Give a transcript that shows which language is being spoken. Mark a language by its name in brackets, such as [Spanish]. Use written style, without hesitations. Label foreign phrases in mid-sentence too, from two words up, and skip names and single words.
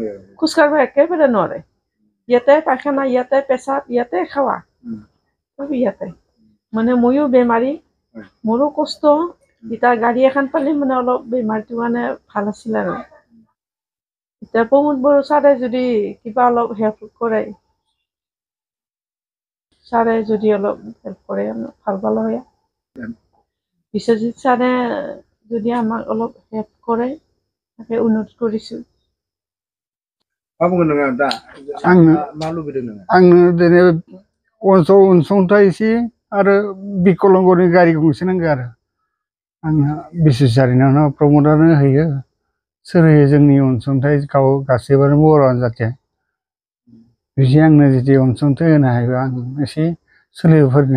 [Assamese] খোজকাঢ়িব একেবাৰে নোৱাৰে ইয়াতে পায়খানা ইয়াতে পেচাব ইয়াতে খাৱা চব ইয়াতে মানে ময়ো বেমাৰী মোৰো কষ্ট এতিয়া গাড়ী এখন পালে মানে অলপ বেমাৰটো মানে ভাল আছিল আৰু এতিয়া প্ৰমোদ বড়ো ছাৰে যদি কিবা অলপ হেল্প কৰে ছাৰে যদি অলপ হেল্প কৰে ভাল পালো হয় বিশ্বজিৎ ছাৰে যদি আমাক অলপ হেল্প কৰে তাকে অনুৰোধ কৰিছোঁ [Bodo] मा बुंगोन नोङो दा मा लुबैदों नोङो आंनो दिनै अनसुंथाइ एसे आरो बिकलांगनि गारि गंसे नांगौ आरो आंहा बिसिसारिनाव प्रमदानो होयो सोर होयो जोंनि अनसुंथाइ गासैबो बर'आनो जाहाथे बिदि आंनो जुदि अनसुंथाइ होनो हायोबा आं एसे सोलिफोरनो